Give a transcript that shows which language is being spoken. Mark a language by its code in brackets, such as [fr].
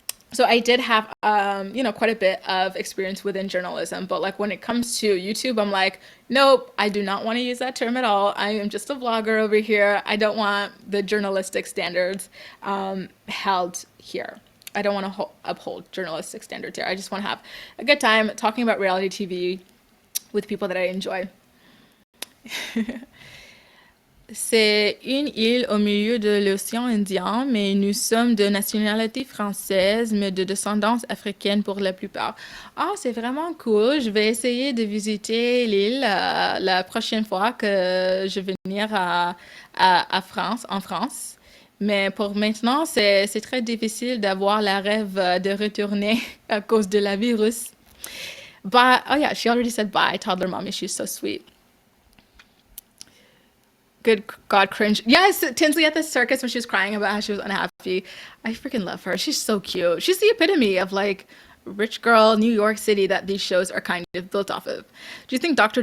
[en] So I did have, quite a bit of experience within journalism, but like when it comes to YouTube, I'm like, nope, I do not want to use that term at all. I am just a vlogger over here. I don't want the journalistic standards held here. I don't want to uphold journalistic standards here. I just want to have a good time talking about reality TV with people that I enjoy. [fr] C'est une île au milieu de l'océan Indien, mais nous sommes de nationalité française, mais de descendance africaine pour la plupart. Ah, c'est vraiment cool. Je vais essayer de visiter l'île la prochaine fois que je vais venir revenir en France. Mais pour maintenant, c'est très difficile d'avoir la rêve de retourner à cause de la virus. [en] Bye. Oh yeah, she already said bye, toddler mommy. She's so sweet. Good God, cringe. Yes, Tinsley at the circus when she was crying about how she was unhappy. I freaking love her. She's so cute. She's the epitome of like rich girl New York City that these shows are kind of built off of. Do you think Dr.